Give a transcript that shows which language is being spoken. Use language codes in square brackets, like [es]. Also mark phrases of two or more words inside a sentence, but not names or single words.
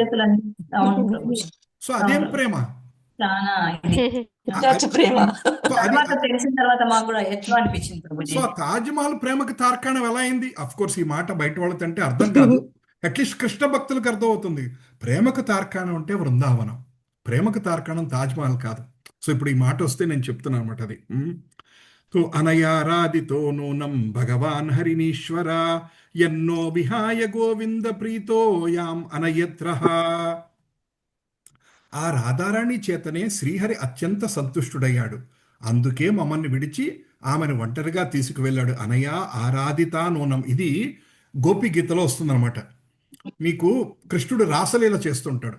[te] సో అదేం ప్రేమ? సో తాజ్మహల్ ప్రేమకి తార్కాణం ఎలా అయింది? [en] of course [te] ఈ మాట బయట వాళ్ళతో అంటే అర్థం కాదు, [en] at least [te] కృష్ణ భక్తులకు అర్థం అవుతుంది. ప్రేమకు తార్కాణం అంటే వృందావనం, ప్రేమకు తార్కాణం తాజ్మహల్ కాదు. సో ఇప్పుడు ఈ మాట వస్తే నేను చెప్తున్నాను అనమాట అది. [sa] तो अनयारादितो नूनं भगवान् हरिनीश्वर यन्नो विहाय गोविंद प्रीतो याम అనయత్రః. [te] ఆ రాధారాణి చేతనే శ్రీహరి అత్యంత సంతుష్టుడయ్యాడు, అందుకే మమ్మల్ని విడిచి ఆమెను ఒంటరిగా తీసుకువెళ్ళాడు. [sa] అనయ ఆరాధితా నూనం, [te] ఇది గోపి గీతలో వస్తుందన్నమాట. మీకు కృష్ణుడు రాసలీల చేస్తుంటాడు.